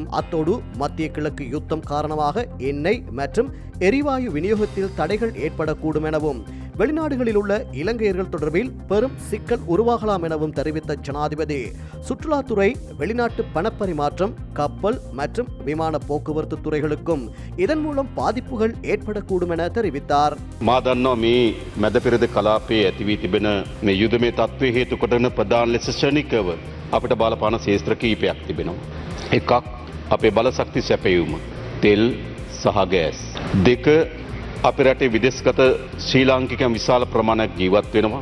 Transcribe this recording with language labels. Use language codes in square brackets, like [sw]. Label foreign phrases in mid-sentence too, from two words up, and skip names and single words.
[ta] அத்தோடு மத்திய கிழக்கு யுத்தம் காரணமாக எண்ணெய் மற்றும் எரிவாயு விநியோகத்தில் தடைகள் ஏற்படக்கூடும் எனவும் வெளிநாடுகளில் உள்ள இலங்கையர்கள் தொடர்பில் பெரும் சிக்கல் உருவாகலாம் எனவும் தெரிவித்த ஜனாதிபதி, சுற்றுலாத்துறை, வெளிநாட்டு பணப்பரிமாற்றம், கப்பல் மற்றும் விமான போக்குவரத்து துறைகளுக்கும் இதன் மூலம் பாதிப்புகள் ஏற்படக்கூடும் என தெரிவித்தார். [si] මා දන්නවා මේ මැද පෙරද කලාපයේ ඇති වී තිබෙන මේ යුදමය තත්ත්වයේ හේතු කොටන ප්‍රධාන ලෙස ශනිකව අපිට බලපාන ශේත්‍ර කිහිපයක් තිබෙනවා. එකක් අපේ බලශක්ති සැපයීම, තෙල් සහ ගෑස්. දෙක අපේ රටේ විදේශගත ශ්‍රී ලාංකිකයන් විශාල ප්‍රමාණයක් ජීවත් වෙනවා.